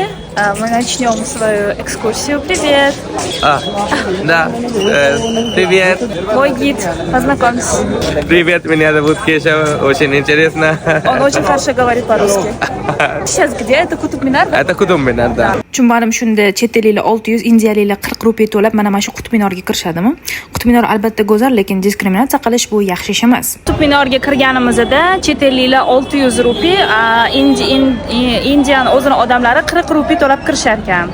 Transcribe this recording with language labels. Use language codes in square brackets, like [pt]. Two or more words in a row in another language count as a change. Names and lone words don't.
[ru] Мы начнем свою экскурсию. Привет. Да. Привет. Мой гид. Познакомься. Привет, меня зовут Кеша. Очень интересно. Он очень хорошо говорит по-русски. Сейчас где? Это Кутуб-Минар? Это Кутуб-Минар, да. [uz] Chunbarim shunda chet elliklar 600, indiyaliklar 40 rupiy to'lab mana shu Qutb Minorga kirishadimi? Qutb Minor albatta go'zal, lekin diskriminatsiya qilish bu yaxshi ish emas. Kutub-Minorga kirganimizda chet elliklar 600 rupiy, Indiyani o'zini odamlari 40 rupiy to'lab kirishar ekan.